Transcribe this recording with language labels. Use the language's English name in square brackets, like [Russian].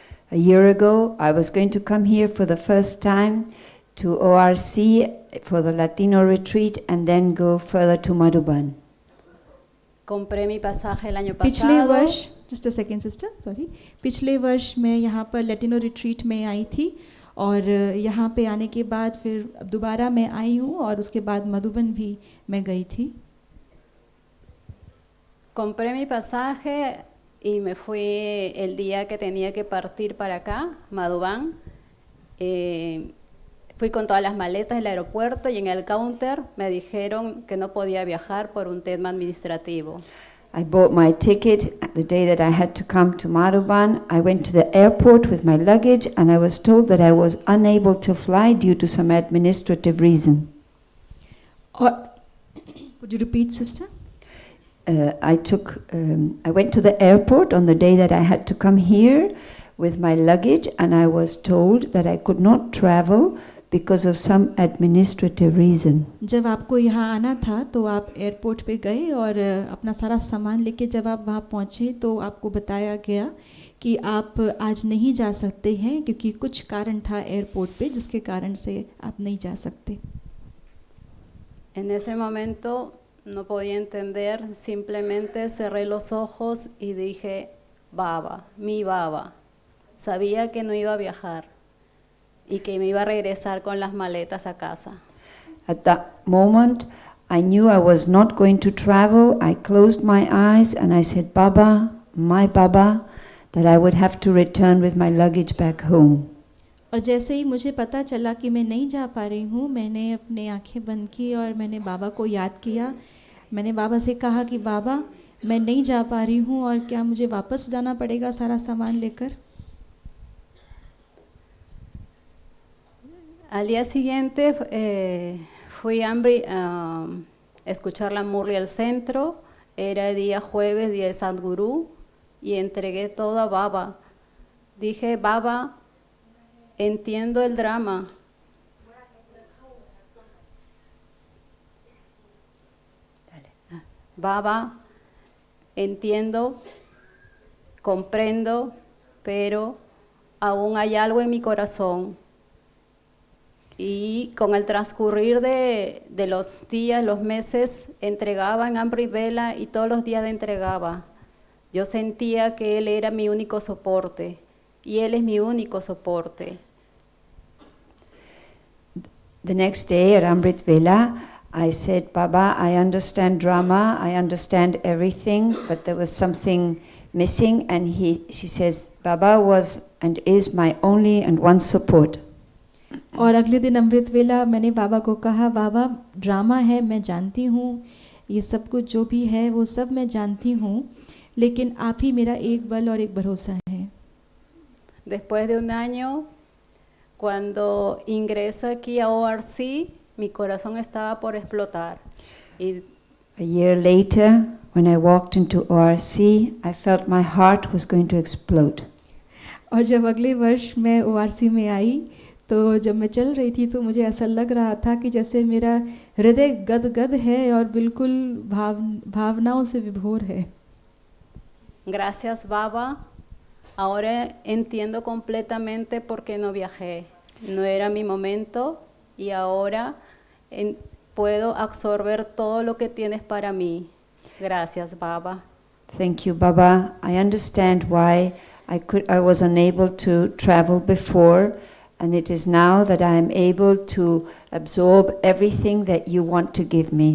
[English] A year ago, I was going to come here for the first time to ORC for the Latino retreat and then go further to Madhuban. [Spanish] Compré mi pasaje el año [Hindi] पिछले [Spanish] pasado. [Hindi] वर्ष, [English] just a second sister, sorry, [Hindi] पिछले वर्ष मैं यहाँ पर Latino retreat में आई थी और यहाँ पे आने के बाद फिर दोबारा मैं आई हूँ और उसके बाद मधुबन भी मैं गई थी। [Spanish] Compré mi pasaje y me fui el día que tenía que partir para acá, Madhuban. Fui con todas las maletas del aeropuerto y en el counter me dijeron que no podía viajar por un tema administrativo. [English] I bought my ticket the day that I had to come to Madhuban. I went to the airport with my luggage and I was told that I was unable to fly due to some administrative reason. Would you repeat, sister? I went to the airport on the day that I had to come here with my luggage and I was told that I could not travel because of some administrative reason. [Hindi] जब आपको यहाँ आना था तो आप airport पे गए और अपना सारा सामान लेके जब आप वहाँ पहुँचे तो आपको बताया गया कि आप आज नहीं जा सकते हैं क्योंकि कुछ कारण था एयरपोर्ट पे जिसके कारण से आप नहीं जा सकते। [Spanish] En ese momento no podía entender, simplemente cerré los ojos y dije, Baba, mi Baba. Sabía que no iba a viajar y que me iba a regresar con las maletas a casa. [English] At that moment, I knew I was not going to travel. I closed my eyes and I said, Baba, my Baba, that I would have to return with my luggage back home. [Hindi] और जैसे ही मुझे पता चला कि मैं नहीं जा पा रही हूँ, मैंने अपने आंखें बंद की और मैंने बाबा को याद किया। मैंने बाबा से कहा कि बाबा, मैं नहीं जा पा रही हूँ और क्या मुझे वापस जाना पड़ेगा सारा सामान लेकर। [Spanish] Al día siguiente fui a escuchar la Murli al centro. Era día jueves, día de Sadhguru, y entregué todo a Baba. Dije, Baba, entiendo el drama. Baba, entiendo, comprendo, pero aún hay algo en mi corazón. Y con el transcurrir de los días, los meses, entregaba en hambre y vela y todos los días entregaba. Yo sentía que Él era mi único soporte y Él es mi único soporte. [English] The next day at Amrit Vela, I said, Baba, I understand drama, I understand everything, but there was something missing. And she says, Baba was and is my only and one support. [Hindi] और अगले दिन अमृत वेला मैंने बाबा को कहा, बाबा drama है, मैं जानती हूँ, ये सब कुछ जो भी है वो सब मैं जानती हूँ, लेकिन आप ही मेरा एक बल और एक भरोसा है। [Spanish] Después de un año, cuando ingreso aquí a ORC, mi corazón estaba por explotar. Y [English] A year later, when I walked into ORC, I felt my heart was going to explode. [Hindi] और जब अगले वर्ष मैं ORC में आई तो जब मैं चल रही थी तो मुझे ऐसा लग रहा था कि जैसे मेरा हृदय गदगद है और बिल्कुल भावनाओं से विभोर है. [Spanish] Gracias, Baba. Ahora entiendo completamente por qué no viajé. No era mi momento y ahora puedo absorber todo lo que tienes para mí. Gracias, Baba. [English] Thank you, Baba. I understand why I was unable to travel before, and it is now that I am able to absorb everything that you want to give me.